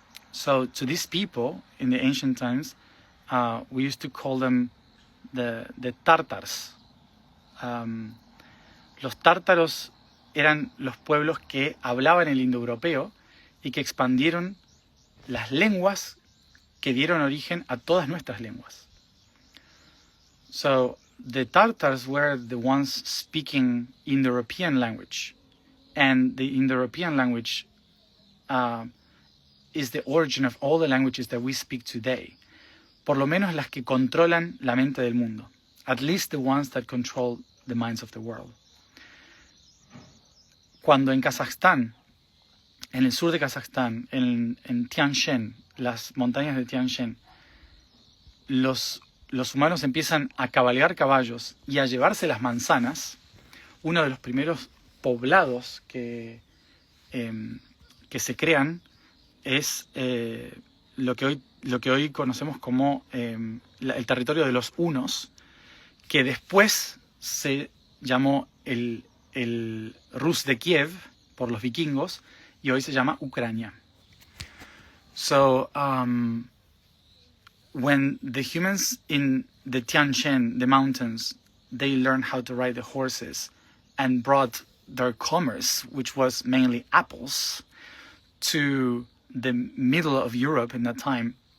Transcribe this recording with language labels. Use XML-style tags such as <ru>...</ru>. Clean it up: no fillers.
<en>So to these people in the ancient times, we used to call them the Tartars.</en> <es>Los tártaros eran los pueblos que hablaban el indoeuropeo y que expandieron las lenguas que dieron origen a todas nuestras lenguas.</es> <en>So the Tartars were the ones speaking Indo-European language, and the Indo-European language is the origin of all the languages that we speak today.</en> <es>Por lo menos las que controlan la mente del mundo.</es> <en>At least the ones that control the minds of the world.</en> <es>Cuando en Kazajstán, en el sur de Kazajstán, en Tian Shan, las montañas de Tian Shan, los humanos empiezan a cabalgar caballos y a llevarse las manzanas, uno de los primeros poblados que se crean es lo que hoy conocemos como el territorio de los hunos, que después se llamó el Rus de Kiev por los vikingos y hoy se llama Ucrania.</es> <en>So when the humans in the Tian Shan, the mountains, they learned how to ride the horses and brought their commerce, which was mainly apples, to the middle of Europe in that time,</en>